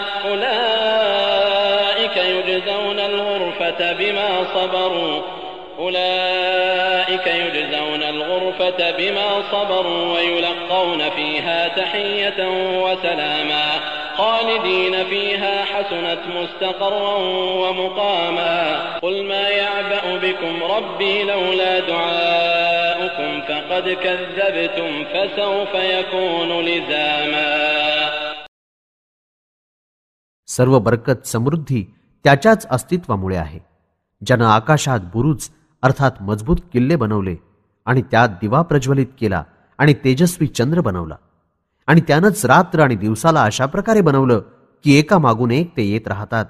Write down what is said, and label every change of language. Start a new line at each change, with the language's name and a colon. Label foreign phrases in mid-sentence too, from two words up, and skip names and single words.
Arabic: أولئك يجزون الغرفة بما صبروا ويلقون فيها تحية وسلاما خالدين فيها حسنت مستقرا ومقاما قل ما يعبأ بكم ربي لولا دعاؤكم فقد كذبتم فسوف يكون لزاما.
Marathi: सर्व बरकत समृद्धी त्याच्याच अस्तित्वामुळे आहे, ज्यानं आकाशात बुरुज अर्थात मजबूत किल्ले बनवले आणि त्यात दिवा प्रज्वलित केला आणि तेजस्वी चंद्र बनवला आणि त्यानंच रात्र आणि दिवसाला अशा प्रकारे बनवलं की एका मागून एक ते येत राहतात.